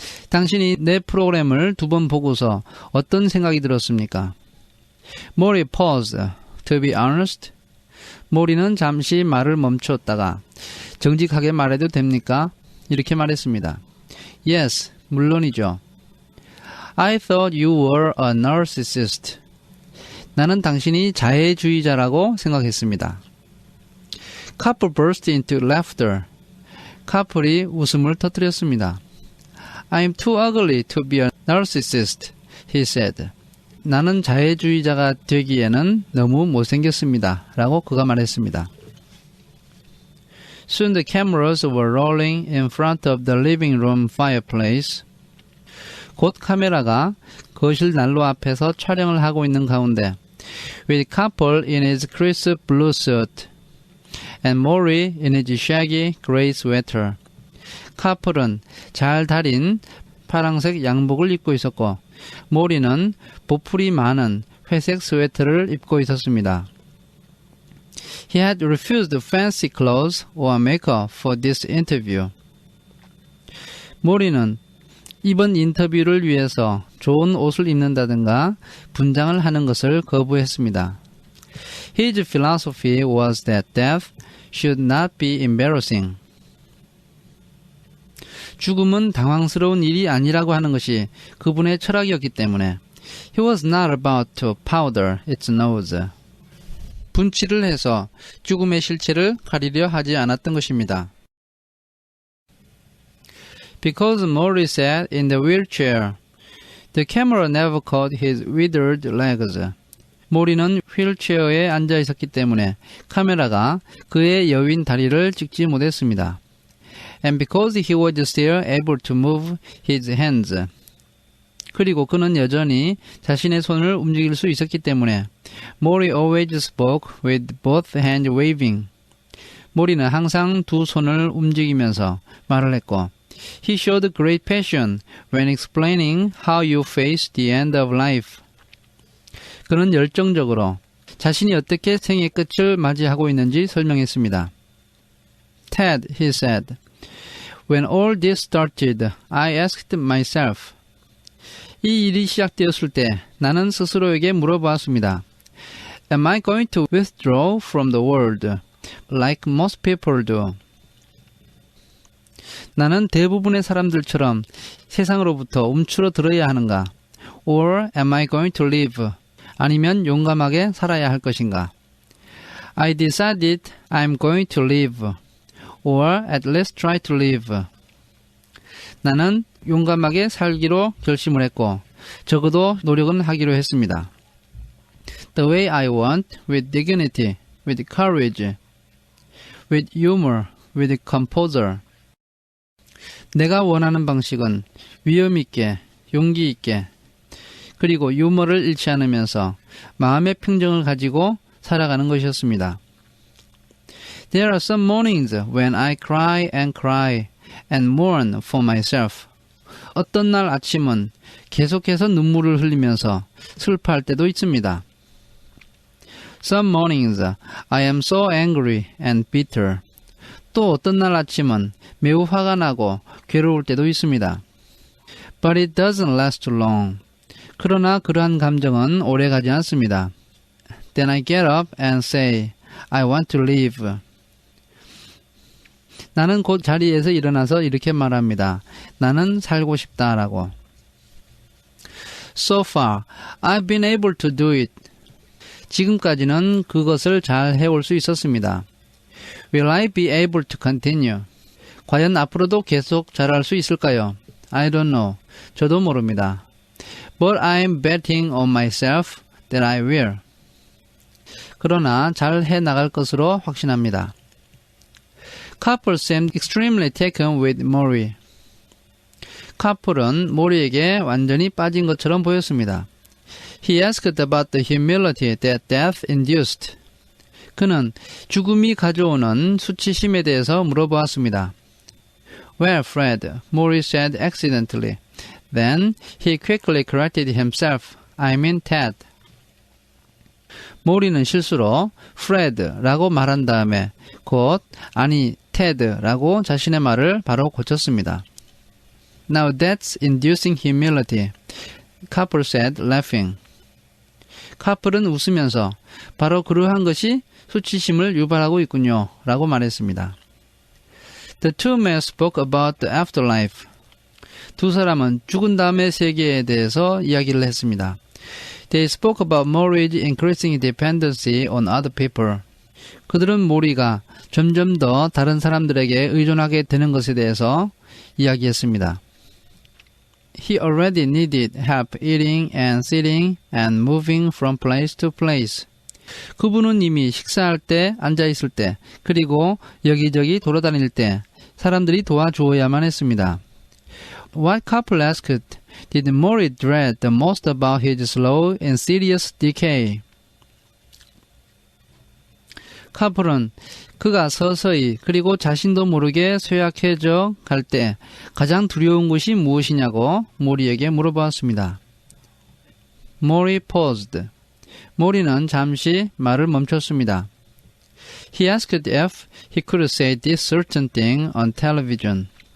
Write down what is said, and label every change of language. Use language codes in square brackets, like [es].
[ko] 당신이 내 프로그램을 2번 보고서 어떤 생각이 들었습니까? [en] Maury paused. To be honest? [ko] 모리는 잠시 말을 멈췄다가 정직하게 말해도 됩니까? 이렇게 말했습니다. [en] Yes, [ko] 물론이죠. [en] I thought you were a narcissist. [ko] 나는 당신이 자해주의자라고 생각했습니다. [en] Couple burst into laughter. [ko] 카플이 웃음을 터뜨렸습니다. [en] I'm too ugly to be a narcissist, he said. [ko] 나는 자해주의자가 되기에는 너무 못생겼습니다. 라고 그가 말했습니다. [en] Soon the cameras were rolling in front of the living room fireplace. [ko] 곧 카메라가 거실 난로 앞에서 촬영을 하고 있는 가운데 [en] with couple in his crisp blue suit and Maury in his shaggy gray sweater. [ko] 카플은 잘 다린 파랑색 양복을 입고 있었고 모리는 보풀이 많은 회색 스웨터를 입고 있었습니다. [en] He had refused fancy clothes or makeup for this interview. [ko] 모리는 이번 인터뷰를 위해서 좋은 옷을 입는다든가 분장을 하는 것을 거부했습니다. [en] His philosophy was that death should not be embarrassing. [ko] 죽음은 당황스러운 일이 아니라고 하는 것이 그분의 철학이었기 때문에 [en] He was not about to powder its nose. [ko] 분칠을 해서 죽음의 실체를 가리려 하지 않았던 것입니다. [en] Because Maury sat in the wheelchair, the camera never caught his withered legs. [ko] 모리는 휠체어에 앉아 있었기 때문에 카메라가 그의 여윈 다리를 찍지 못했습니다. [en] And because he was still able to move his hands. [ko] 그리고 그는 여전히 자신의 손을 움직일 수 있었기 때문에 [en] Maury always spoke with both hands waving. [ko] 모리는 항상 두 손을 움직이면서 말을 했고 [en] He showed great passion when explaining how you face the end of life. [ko] 그는 열정적으로 자신이 어떻게 생의 끝을 맞이하고 있는지 설명했습니다. [en] Ted, he said, when all this started, I asked myself. [ko] 이 일이 시작되었을 때 나는 스스로에게 물어보았습니다. [en] Am I going to withdraw from the world, like most people do? [ko] 나는 대부분의 사람들처럼 세상으로부터 움츠러들어야 하는가? [en] Or am I going to live? [ko] 아니면 용감하게 살아야 할 것인가? [en] I decided I'm going to live. Or at least try to live. [ko] 나는 용감하게 살기로 결심을 했고 적어도 노력은 하기로 했습니다. [en] The way I want, with dignity, with courage, with humor, with composure. [ko] 내가 원하는 방식은 위험 있게, 용기 있게, 그리고 유머를 잃지 않으면서 마음의 평정을 가지고 살아가는 것이었습니다. [en] There are some mornings when I cry and cry and mourn for myself. [ko] 어떤 날 아침은 계속해서 눈물을 흘리면서 슬퍼할 때도 있습니다. [en] Some mornings I am so angry and bitter. [ko] 또 어떤 날 아침은 매우 화가 나고 괴로울 때도 있습니다. [en] But it doesn't last long. [ko] 그러나 그러한 감정은 오래가지 않습니다. [en] Then I get up and say, I want to live. [ko] 나는 곧 자리에서 일어나서 이렇게 말합니다. 나는 살고 싶다라고. [en] So far, I've been able to do it. [ko] 지금까지는 그것을 잘 해올 수 있었습니다. [en] Will I be able to continue? [ko] 과연 앞으로도 계속 잘할 수 있을까요? [en] I don't know. [ko] 저도 모릅니다. [en] But I'm betting on myself that I will. [ko] 그러나 잘 해나갈 것으로 확신합니다. [en] Couple seemed extremely taken with Maury. [ko] 카플은 모리에게 완전히 빠진 것처럼 보였습니다. [en] He asked about the humility that death induced. [ko] 그는 죽음이 가져오는 수치심에 대해서 물어보았습니다. [en] Well, Fred, Maury said accidentally. Then he quickly corrected himself. I mean Ted. [ko] 모리는 실수로 Fred라고 말한 다음에 곧 아니 Ted라고 자신의 말을 바로 고쳤습니다. [en] Now that's inducing humility, Couple said, laughing. [ko] 카플은 웃으면서 바로 그러한 것이 수치심을 유발하고 있군요 라고 말했습니다. [en] The two men spoke about the afterlife. [ko] 두 사람은 죽은 다음의 세계에 대해서 이야기를 했습니다. [en] They spoke about Maury's increasing dependency on other people. [ko] 그들은 모리가 점점 더 다른 사람들에게 의존하게 되는 것에 대해서 이야기했습니다. [en] He already needed help eating and sitting and moving from place to place. [ko] 그분은 이미 식사할 때, 앉아있을 때, 그리고 여기저기 돌아다닐 때 사람들이 도와주어야만 했습니다. [en] What couple asked did Maury dread the most about his slow and serious decay? [ko] 카플은 그가 서서히 그리고 자신도 모르게 쇠약해져 갈 때 가장 두려운 것이 무엇이냐고 모리에게 물어보았습니다. [en] Maury paused. [ko] 모리는 잠시 말을 멈췄습니다. [en] He asked if he could say this certain thing on television.